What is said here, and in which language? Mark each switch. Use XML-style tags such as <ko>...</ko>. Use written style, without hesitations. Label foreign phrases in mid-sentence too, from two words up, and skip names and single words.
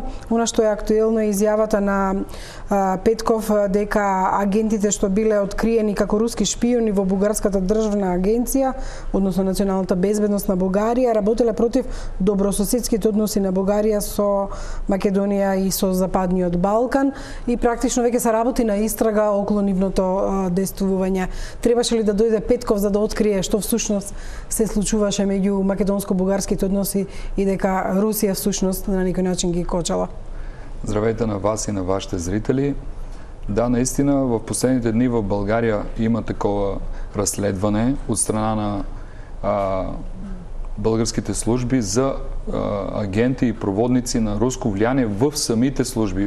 <mk>Она што е актуелно е изјавата на Петков дека агентите што биле откриени како руски шпиони во бугарската државна агенција, односно националната безбедност на Бугарија, работеле против добрососедските односи на Бугарија со Македонија и со Западниот Балкан и практично веќе се работи на истрага околу нивното действување. Требаше ли да дојде Петков за да открие што всушност се случуваше меѓу македонско-бугарските односи и дека Русија всушност на некој начин ги кочала?</mk> <bg>Здравейте на вас и на вашите зрители. Да, наистина в последните дни в България има такова разследване от страна на българските служби за агенти и проводници на руско влияние в самите служби.</bg>